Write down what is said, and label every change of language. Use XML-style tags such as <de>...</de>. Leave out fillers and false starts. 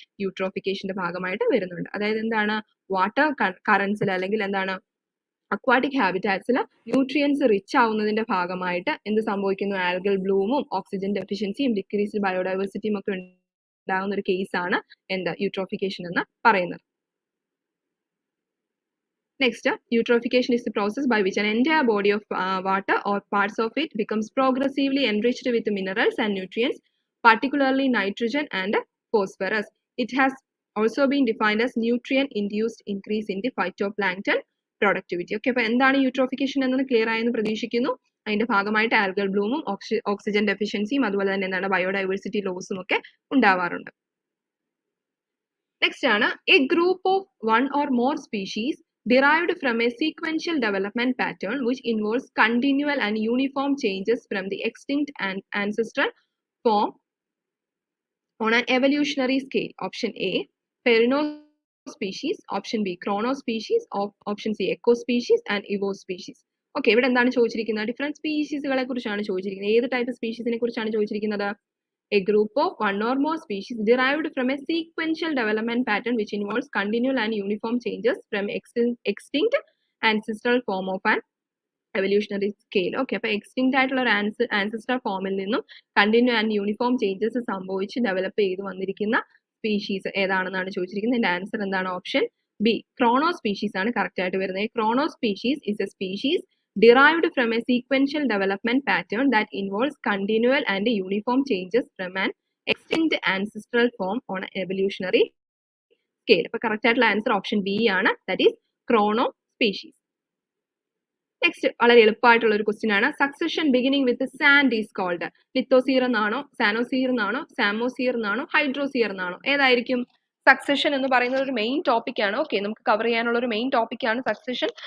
<ml>യൂട്രോഫിക്കേഷന്റെ ഭാഗമായിട്ട് വരുന്നുണ്ട്. അതായത് എന്താണ്? വാട്ടർ കറൻസിൽ അല്ലെങ്കിൽ എന്താണ് അക്വാട്ടിക് ഹാബിറ്റാറ്റ്സിൽ ന്യൂട്രിയൻസ് റിച്ച് ആവുന്നതിന്റെ ഭാഗമായിട്ട് എന്ത് സംഭവിക്കുന്നു? ആൽഗൽ ബ്ലൂമും ഓക്സിജൻ ഡെഫിഷ്യൻസിയും ഡിക്രീസ്ഡ് ബയോഡൈവേഴ്സിറ്റിയും ഒക്കെ ഉണ്ടാകുന്ന ഒരു കേസാണ് എന്ത്? യൂട്രോഫിക്കേഷൻ എന്ന് പറയുന്നത്.</ml> <en>Next, eutrophication is the process by which an entire body of water or parts of it becomes progressively enriched with minerals and nutrients, particularly nitrogen and phosphorus. It has also been defined as nutrient-induced increase in the phytoplankton productivity.</en> <ml>Okay, അപ്പോൾ എന്താണ് eutrophication എന്നത് clear ആയെന്ന് പ്രതീക്ഷിക്കുന്നു. അതിന്റെ ഭാഗമായിട്ട് algal ബ്ലൂമും oxygen ഡെഫിഷ്യൻസിയും അതുപോലെ തന്നെ എന്താണ് ബയോഡൈവേഴ്സിറ്റി ലോസും ഒക്കെ ഉണ്ടാവാറുണ്ട്.</ml> <en>Next ആണ് a group of one or more species derived from a sequential development pattern which involves continual and uniform changes from the extinct and ancestral form on an evolutionary scale. Option A, Perino-species, option B, Chrono-species, option C, Eco-species and Evo-species.</en> <ml>Okay, ഇവിടെ എന്താണ് ചോദിച്ചിരിക്കുന്നത്? Different സ്പീഷീസുകളെ കുറിച്ചാണ് ചോദിച്ചിരിക്കുന്നത്. ഏത് type സ്പീഷീസിനെ കുറിച്ചാണ് ചോദിച്ചിരിക്കുന്നത്?</ml> <en>A group of one or more species derived from a sequential development pattern which involves continual and uniform changes from extinct ancestral form of an evolutionary scale.</en> <ml>Okay, അപ്പോൾ extinct ആയിട്ടുള്ള ഒരു ancestral ഫോമിൽ നിന്നും</ml> <en>continual and uniform changes</en> <ml>സംഭവിച്ച് develop ചെയ്ത് വന്നിരിക്കുന്ന species ഏതാണെന്നാണ് ചോദിച്ചിരിക്കുന്നത്. ഇതിന്റെ ആൻസർ എന്താണ്? ഓപ്ഷൻ ബി, ക്രോണോ സ്പീഷീസ് ആണ് കറക്റ്റ് ആയിട്ട് വരുന്നത്.</ml> <en>Chrono species is a species derived from a sequential development pattern that involves continual and uniform changes from an extinct ancestral form on an evolutionary scale.</en> <ml>അപ്പോൾ correct ആയിട്ടുള്ള answer option B ആണ്,</ml> <en>That is chrono species.</en> <ml>Next വളരെ എളുപ്പമായിട്ടുള്ള ഒരു question ആണ്.</ml> <en>Succession beginning with sand is called.</en> <ml>ലിത്തോസിയർ എന്നാണോ, സാനോസിയർ എന്നാണോ, സാമോസിയർ എന്നാണോ, ഹൈഡ്രോസിയർ എന്നാണോ? ഏതായിരിക്കും? സക്സഷൻ എന്ന് പറയുന്നത് ഒരു മെയിൻ ടോപ്പിക് ആണ്. ഓക്കെ, നമുക്ക് കവർ ചെയ്യാനുള്ള ഒരു മെയിൻ ടോപ്പിക് ആണ് സക്സഷൻ.</ml>